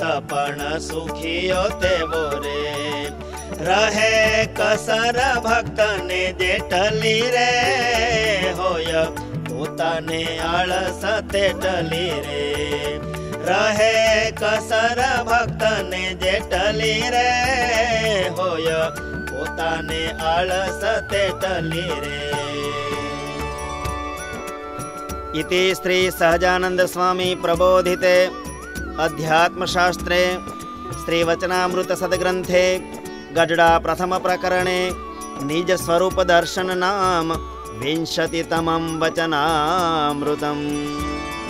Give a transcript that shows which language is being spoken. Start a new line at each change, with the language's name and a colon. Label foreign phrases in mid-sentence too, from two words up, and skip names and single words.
Gujarati: પણ સુખીઓ તેવો રે, રહે કસર ભક્તને જે ટલી રે, હોય પોતાને આળસ તે ટલી રે, રહે કસર ભક્તને જે ટલી રે, હોય પોતાને આળસ તે ટલી રે.
Sanskrit: इति श्री सहजानंद स्वामी प्रबोधिते अध्यात्मशास्त्रे श्री वचनामृत सद्ग्रंथे गजड़ा प्रथम प्रकरणे निज स्वरूप दर्शन नाम 20तमं वचनामृतम्.